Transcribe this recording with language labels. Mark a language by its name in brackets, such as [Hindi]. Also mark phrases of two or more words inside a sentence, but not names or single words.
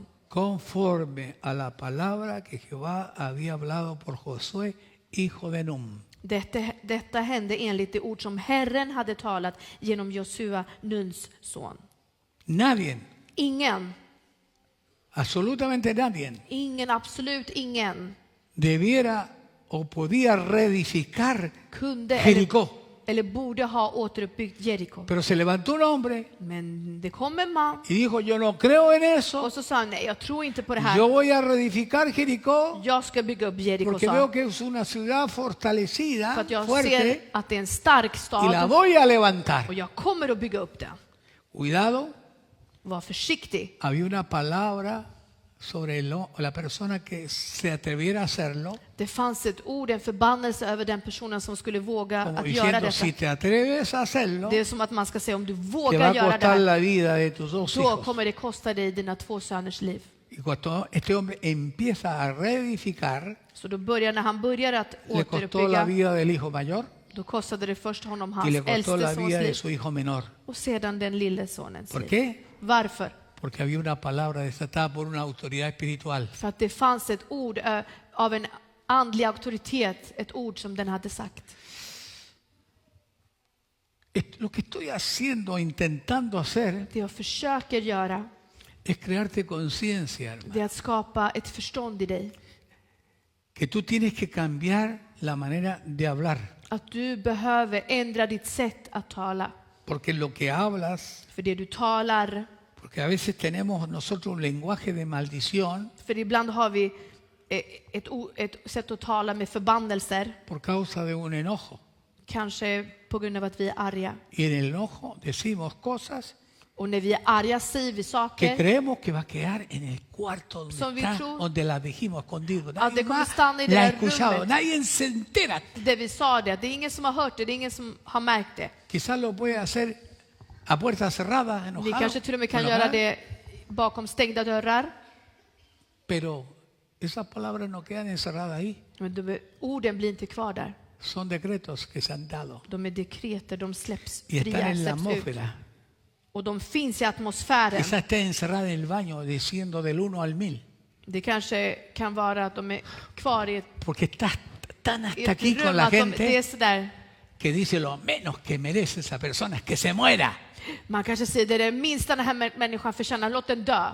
[Spanish] Conforme a la palabra que Jehová había hablado por Josué, hijo de Nun. [Swedish] Detta hände enligt det ord som Herren hade talat genom Josua, Nuns son. [Spanish] Nadie, [Swedish] Ingen, [Spanish] absolutamente nadie, [Swedish] absolut ingen [Spanish] debiera o podía reedificar [Swedish] kunde [Spanish] Jericó. [Swedish] eller borde ha återuppbyggt Jeriko. [Spanish] Pero se levantó un hombre [Swedish] Men det kom en man [Spanish] y dijo, yo no creo en eso. [Swedish] och så sa han, nej, jag tror inte på det här. [Spanish] Yo voy a reedificar Jericó [Swedish] Jag ska bygga upp Jeriko, [Spanish] porque [Swedish] sa [Spanish] veo [Swedish] han. [Spanish] que es una ciudad [Swedish] För [Spanish] fortalecida, [Swedish] att jag [Spanish] fuerte, [Swedish] ser att det är en stark [Spanish] y la [Swedish] stad [Spanish] voy a levantar. [Swedish] och jag kommer att bygga upp den. [Spanish] Cuidado, [Swedish] Var försiktig. [Spanish] había una palabra sobre la persona que se atreviera a hacerlo, [Swedish] Det fanns ett ord, en förbannelse över den personen som skulle våga [Spanish] como [Swedish] att göra [Spanish] diciendo, [Swedish] detta. [Spanish] si te atreves a hacerlo, [Swedish] Det är som att man ska säga, om du [Spanish] te va [Swedish] vågar [Spanish] a [Swedish] göra det [Spanish] costar [Swedish] här, [Spanish] la vida de tus dos [Swedish] då [Spanish] hijos. [Swedish] kommer det kosta dig dina 2 söners liv. [Spanish] Y cuando este hombre empieza a reedificar, [Swedish] Så då när han börjar att [Spanish] le costó la [Swedish] återuppbygga, [Spanish] vida del hijo mayor [Swedish] då kostade det först honom [Spanish] y [Swedish] hans [Spanish] le costó [Swedish] äldste [Spanish] la [Swedish] sons [Spanish] vida de [Swedish] liv [Spanish] su hijo menor. [Swedish] och sedan den lille sonens [Spanish] ¿Por [Swedish] liv. [Spanish] qué? [Swedish] Varför? [Spanish] Porque había una palabra desatada por una autoridad espiritual. [Swedish] För att det fanns ett ord av en andlig auktoritet, ett ord som den hade sagt. [Spanish] Lo que estoy haciendo, intentando hacer, [Swedish] Det jag försöker göra, [Spanish] es crearte conciencia, hermano, [Swedish] det är att skapa ett förstånd i dig. [Spanish] que tú tienes que cambiar la manera de hablar. [Swedish] Att du behöver ändra ditt sätt att tala. [Spanish] Porque lo que hablas, [Swedish] För det du talar, [Spanish] porque a veces tenemos nosotros un lenguaje de maldición [Swedish] för ibland har vi ett sätt att tala med förbannelser. [Spanish] por causa de un enojo. [Swedish] Kanske på grund av att vi är arga. [Spanish] Y en el enojo decimos cosas [Swedish] Och när vi är arga säger vi [Spanish] que [Swedish] saker [Spanish] creemos que va a quedar en el cuarto donde, [Swedish] Som vi [Spanish] está, [Swedish] tror [Spanish] donde las dijimos escondido. [Swedish] att [Spanish] Nadie [Swedish] det kommer [Spanish] más [Swedish] stanna i det [Spanish] la ha [Swedish] där [Spanish] escuchado, [Swedish] rummet. [Spanish] nadie se entera. [Swedish] där vi sa det. Det är ingen som har hört det, det är ingen som har märkt det. [Spanish] Quizás lo puede hacer a puertas cerradas, [Swedish] Vi [Spanish] enojado. [Swedish] kanske till och med kan [Spanish] enojada, [Swedish] göra det bakom stängda dörrar. [Spanish] Pero esas palabras no quedan encerradas ahí. [Swedish] Men orden blir inte kvar där. [Spanish] Son decretos que se han dado [Swedish] De är dekreter, de släpps [Spanish] y están [Swedish] fria, [Spanish] en la [Swedish] släpps ut. [Spanish] atmósfera. [Swedish] Och de finns i atmosfären. [Spanish] Quizás esté encerrada en el baño diciendo del 1 al 1000. [Swedish] Det kanske kan vara att de är kvar i [Spanish] Porque estás tan [Swedish] i [Spanish] hasta [Swedish] ett [Spanish] aquí con [Swedish] rum. [Spanish] la [Swedish] Att det är [Spanish] gente [Swedish] sådär. [Spanish] que dice lo menos que merece esa persona es que se muera. [Swedish] Man kanske säger det är det minsta den här människan förtjänar, låt den dö.